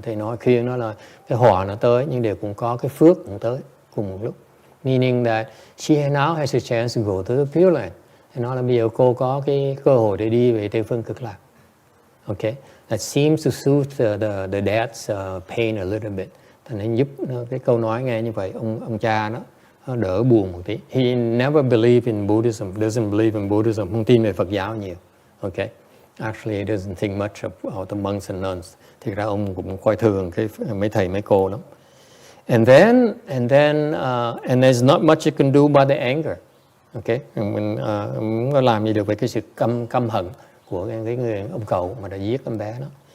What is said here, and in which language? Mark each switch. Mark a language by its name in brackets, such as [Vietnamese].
[Vietnamese] Thầy nói khuyên nó là cái họa nó tới nhưng đều cũng có cái phước cũng tới cùng một lúc. [English] Meaning that she now has a chance to go to the Pureland. [Vietnamese] Thầy nói là bây giờ cô có cái cơ hội để đi về Tây Phương Cực Lạc. [English] Okay, that seems to soothe the dad's pain a little bit. [Vietnamese] Thành nên giúp cái câu nói nghe như vậy ông cha nó đỡ buồn một tí. [English] He never believed in Buddhism, doesn't believe in Buddhism, [Vietnamese] không tin về Phật giáo nhiều. [English] Okay, actually he doesn't think much about the monks and nuns. [Vietnamese] Thì ra ông cũng coi thường cái mấy thầy mấy cô lắm. [English] And then there's not much you can do about the anger. [Vietnamese] Okay, mình không có làm gì được với cái sự căm hận của cái người ông cậu mà đã giết em bé đó.